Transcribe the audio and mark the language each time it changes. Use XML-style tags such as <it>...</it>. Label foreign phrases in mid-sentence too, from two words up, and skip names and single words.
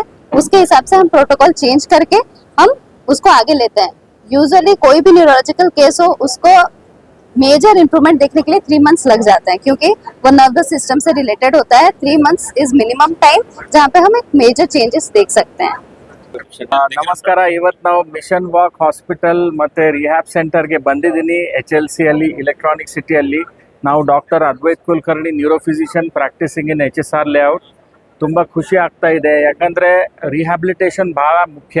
<hi>उसके हिसाब से हम</hi> <en>protocol change</en> <hi>करके हम उसको आगे लेते हैं। यूजुअली कोई भी</hi> <en>neurological case</en> <hi>हो, उसको</hi> <en>major improvement</en> <hi>देखने के लिए 3 मंथ्स लग जाते हैं, क्योंकि वो</hi> <en>nervous system</en> <hi>से रिलेटेड होता है।</hi> <en>3 months is minimum time</en> <hi>जहाँ पे हम एक</hi> <en>major changes</en> <hi>देख सकते हैं।</hi> <kn>ನಮಸ್ಕಾರ. ಇವತ್ತು ನಾವು ಮಿಷನ್ ವಾಕ್ ಹಾಸ್ಪಿಟಲ್ ಮತ್ತು ರಿಹ್ಯಾಬ್ ಸೆಂಟರ್ಗೆ ಬಂದಿದ್ದೀನಿ. HLC ಅಲ್ಲಿ ಇಲೆಕ್ಟ್ರಾನಿಕ್ ಸಿಟಿಯಲ್ಲಿ ನಾವು ಡಾಕ್ಟರ್ ಅದ್ವೈತ್ ಕುಲಕರ್ಣಿ</kn> <en>neurophysician practising in HSR Layout.</en> <kn>ತುಂಬ ಖುಷಿ ಆಗ್ತಾ ಇದೆ, ಯಾಕಂದರೆ ರಿಹ್ಯಾಬಿಲಿಟೇಷನ್ ಭಾಳ ಮುಖ್ಯ.</kn>